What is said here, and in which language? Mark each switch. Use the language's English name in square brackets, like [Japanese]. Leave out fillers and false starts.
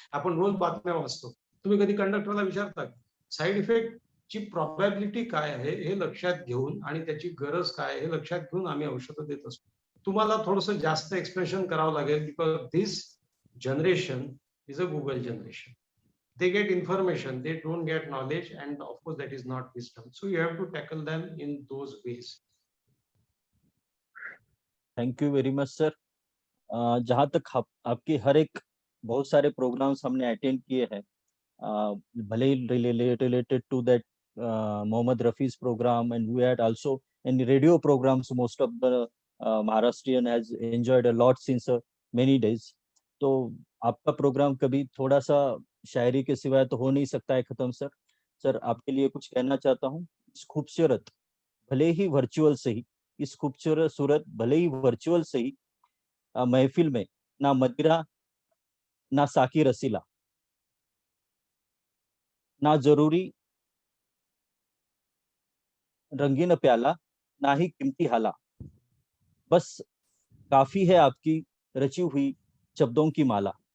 [Marathi] आपण रोज बातम्या वाचतो. तुम्ही कधी कंडक्टरला विचारता? साईड इफेक्ट ची प्रोबॅबिलिटी काय आहे हे लक्षात घेऊन आणि त्याची गरज काय आहे हे लक्षात घेऊन आम्ही औषधं देत असतो. तुम्हाला थोडंसं जास्त एक्सप्रेशन करावं लागेल, [English] Because this generation is a Google generation. They get information, they don't get knowledge, and of course that is not wisdom. So you have to tackle them in those ways. Thank you very much, sir. [Hindi] जहाँ तक आपके हर एक बहुत सारे programmes हमने attend किए हैं, भले ही [English] related to that Mohammad Rafi's program, and we had also in radio programs most of the Maharashtrian has enjoyed a lot since many days. [Hindi] तो आपका प्रोग्राम कभी थोड़ा सा शायरी के सिवाय तो हो नहीं सकता है खत्म, सर. सर आपके लिए कुछ कहना चाहता हूँ. इस खूबसूरत भले ही वर्चुअल से ही, इस खूबसूरत सूरत भले ही वर्चुअल से ही महफिल में ना मदिरा ना साकी रसीला, ना जरूरी रंगीन प्याला, ना ही कीमती हाला, बस काफी है आपकी रची हुई शब्दों की माला.